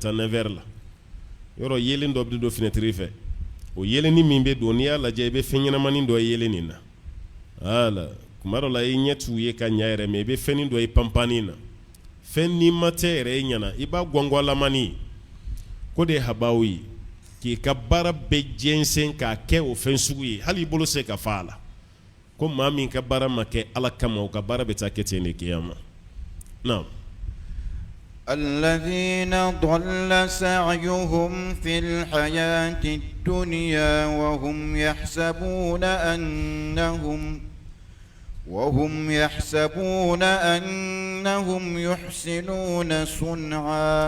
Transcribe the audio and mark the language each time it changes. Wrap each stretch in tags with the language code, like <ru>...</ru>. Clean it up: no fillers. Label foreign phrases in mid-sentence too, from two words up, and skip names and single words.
<bm>taa 9h la yɔrɔ yelen dɔ bɛ don fenêtre fɛ o yelenin min bɛ don n'i y'a lajɛ i bɛ fɛn ɲɛnamanin dɔ ye yelenin na voilà kuma dɔ la i ɲɛ t'u ye ka ɲɛ yɛrɛ mais i bɛ fɛnnin dɔ ye panpanin na fɛn n'i ma tɛ yɛrɛ i ɲɛna i b'a gɔngɔnlamani ko de ye habaw ye k'i ka baara bɛɛ jɛnsɛn k'a kɛ o fɛn sugu ye hali i bolo se ka fa a la ko maa min ka baara ma kɛ ala kama o ka baara bɛ taa kɛ ten de kiyama naam</bm> <ar>الذين ضل سعيهم في الحياة الدنيا وهم يحسبون أنهم يحسنون صنعا</ar>